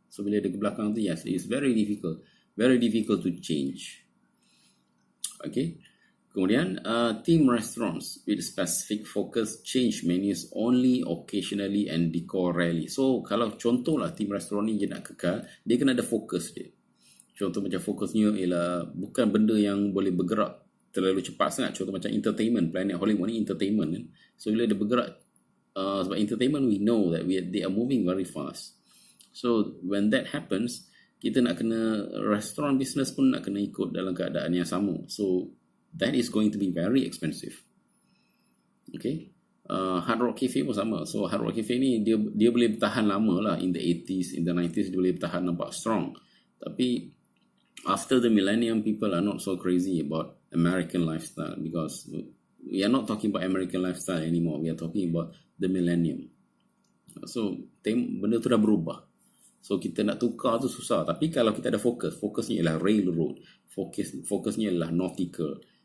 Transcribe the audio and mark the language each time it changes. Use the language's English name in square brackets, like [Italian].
[English] So [Malay] bila dia ke belakang tu, [English] yes, it's very difficult to change. Okay. Kemudian theme restaurants with specific focus change menus only occasionally and decor rarely. [Malay] So kalau contoh lah theme restaurant ni dia nak kekal, dia kena ada fokus dia. Contoh macam fokusnya ialah bukan benda yang boleh bergerak terlalu cepat sangat. Contoh macam entertainment, Planet Hollywood ni entertainment kan. [English] So [Malay] bila dia bergerak, sebab [English] entertainment we know that they are moving very fast. So when that happens, [Malay] kita nak kena restaurant business pun nak kena ikut dalam keadaan yang sama. [English] So that is going to be very expensive. [Malay] Okay. Hard Rock Cafe pun sama. So Hard Rock Cafe ni dia boleh bertahan lama lah. [English] In the 80s, in the 90s [Malay] dia boleh bertahan nampak [English] strong. Tapi after the millennium, people are not so crazy about American lifestyle because we are not talking about American lifestyle anymore. We are talking about the millennium. [Malay] So benda tu dah berubah. So kita nak tukar tu susah. Tapi kalau kita ada fokusnya ialah railroad, fokusnya ialah nautical,